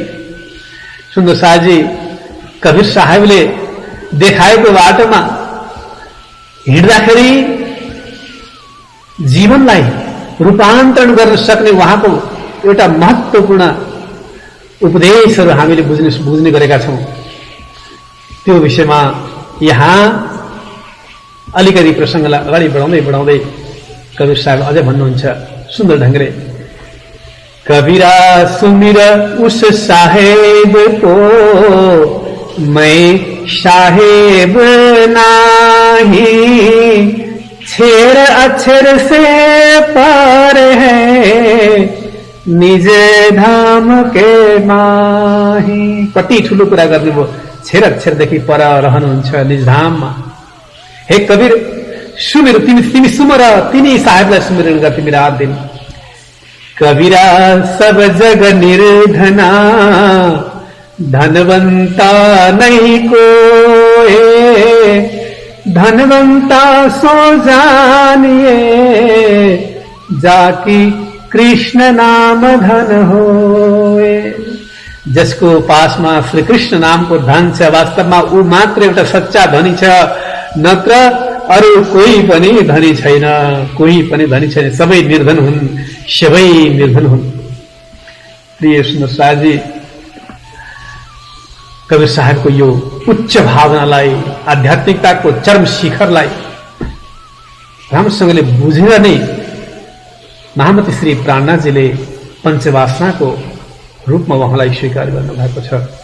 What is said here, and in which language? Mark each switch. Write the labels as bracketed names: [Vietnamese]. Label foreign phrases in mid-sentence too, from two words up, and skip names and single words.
[Nepali] सुन्दर शाहजी, कबीर साहबले देखाएको बाटोमा हिँड्दाखेरि जीवनलाई रूपान्तरण गर्न सक्ने उहाँको एउटा महत्त्वपूर्ण उपदेशहरू हामीले बुझ्ने गरेका छौं। त्यो विषयमा यहाँ अलिकति प्रसंगलाई अगाडि बढाउँदै कबीर साहब अझै भन्नुहुन्छ सुन्दर ढंगले। [Hindi] कबीरा सुमिर उस साहेब को मैं साहेब नाही, छेर अक्षर से पार है निज धाम के माही। [Nepali] कति ठूलो कुरा गर्नुभयो। छेर अक्षरदेखि पर रहनुहुन्छ निज धाममा। [Hindi] हे कबीर सुमिर, [Nepali] तिमी सुमर, तिनी साहेबलाई सुमिरन गर तिमी रात दिन। [Hindi] कबीरा सब जग निर्धना, धनवंता नहीं कोई, धनवंता सो जानिए, जाकी कृष्ण नाम धन होए। [Nepali] जसको पासमा श्री कृष्ण नामको धन छ, वास्तवमा ऊ मात्र एउटा सच्चा धनी छ, नत्र अरू कोही पनि धनी छैन। कोही पनि धनी छैन, सबै निर्धन हुन्, सबै निर्धन हुन्। प्रिय सुन्दर शाहजी, कबीर साहबको यो उच्च भावनालाई, आध्यात्मिकताको चरम शिखरलाई राम्रोसँगले बुझेर नै महामती श्री प्राणनाथजीले पञ्चवासनाको रूपमा उहाँलाई स्वीकार गर्नुभएको छ।